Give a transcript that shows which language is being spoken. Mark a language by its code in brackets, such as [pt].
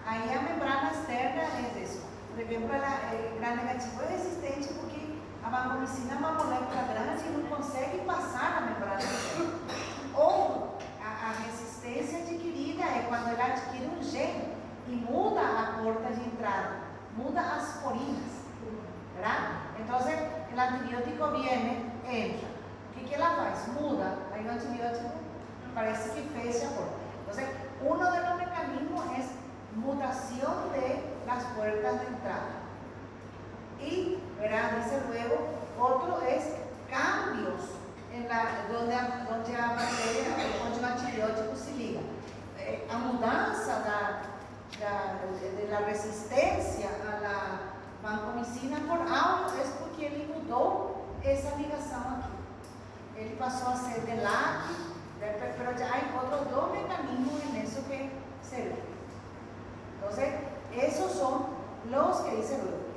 [pt] Aí a membrana externa é isso. Por exemplo, ela é gram-negativo é resistente porque a vancomicina é uma molécula grande e não consegue passar a membrana externa. Ou a resistência adquirida é quando ela adquire um gene e muda a porta de entrada, muda as porinas, [es] ¿verdad? [pt] Então, o antibiótico [es] viene, [pt] entra. O que ela faz? Muda. Aí o antibiótico parece que fecha a porta. Então, [es] uno de los mecanismos es mutación de las puertas de entrada. Y, ¿verdad? Dice luego, otro es cambios en donde a bacteria, [pt] onde o antibiótico se liga. A mudança [es] de la [pt] resistência [es] a la [pt] vancomicina por aureus é porque ele mudou essa ligação aqui. Ele passou a ser de [es] LAC, pero ya hay otros dos mecanismos en eso que se ve. Entonces, esos son los que dice luego.